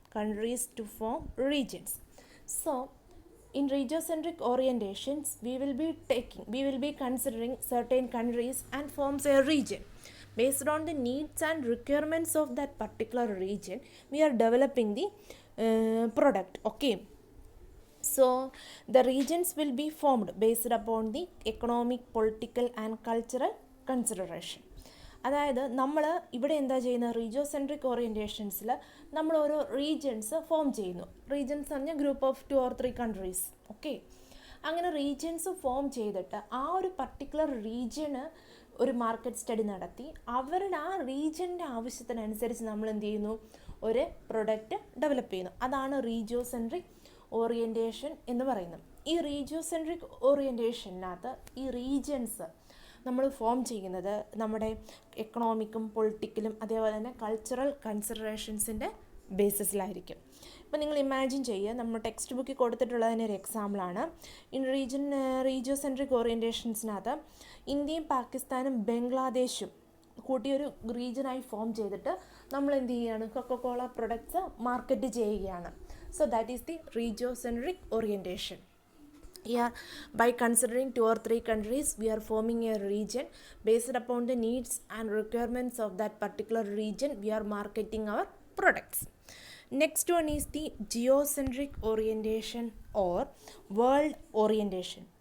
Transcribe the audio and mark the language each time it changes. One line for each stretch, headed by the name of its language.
English: countries to form regions. So, in regiocentric orientations, we will be considering certain countries and forms a region. Based on the needs and requirements of that particular region, we are developing the product. Okay. So, the regions will be formed based upon the economic, political and cultural consideration.
Malayalam: അതായത് നമ്മൾ ഇവിടെ എന്താ ചെയ്യുന്നത്, റീജിയോസെൻട്രിക് ഓറിയൻറ്റേഷൻസിൽ നമ്മൾ ഓരോ regions form ചെയ്യുന്നു. Regions പറഞ്ഞാൽ
English: Group of 2 or 3 countries.
Malayalam: Okay, അങ്ങനെ റീജിയൻസ് ഫോം ചെയ്തിട്ട് ആ ഒരു പർട്ടിക്കുലർ റീജിയന് ഒരു മാർക്കറ്റ് സ്റ്റഡി നടത്തി അവരുടെ ആ റീജിയൻ്റെ ആവശ്യത്തിനനുസരിച്ച് നമ്മൾ എന്ത് ചെയ്യുന്നു, ഒരു പ്രൊഡക്റ്റ് ഡെവലപ്പ് ചെയ്യുന്നു. അതാണ് റീജിയോസെൻട്രിക് ഓറിയൻറ്റേഷൻ എന്ന് പറയുന്നത്. ഈ റീജിയോസെൻട്രിക് ഓറിയൻറ്റേഷനകത്ത് ഈ റീജിയൻസ് നമ്മൾ ഫോം ചെയ്യുന്നത് നമ്മുടെ എക്കണോമിക്കും പൊളിറ്റിക്കലും അതേപോലെ തന്നെ കൾച്ചറൽ കൺസിഡറേഷൻസിൻ്റെ ബേസിസിലായിരിക്കും. ഇപ്പോൾ നിങ്ങൾ ഇമാജിൻ ചെയ്യുക, നമ്മൾ ടെക്സ്റ്റ് ബുക്കിൽ കൊടുത്തിട്ടുള്ളതിന് ഒരു എക്സാമ്പിളാണ്. റീജിയോസെൻട്രിക് ഓറിയൻറ്റേഷൻസിനകത്ത് ഇന്ത്യയും പാകിസ്ഥാനും ബംഗ്ലാദേശും കൂട്ടിയൊരു റീജിയനായി ഫോം ചെയ്തിട്ട് നമ്മൾ എന്ത് ചെയ്യുകയാണ്, കൊക്കക്കോള പ്രൊഡക്ട്സ് മാർക്കറ്റ് ചെയ്യുകയാണ്.
English: So that is the regiocentric orientation. Yeah, by considering 2 or 3 countries, we are forming a region. Based upon the needs and requirements of that particular region, we are marketing our products. Next one is the geocentric orientation or world orientation.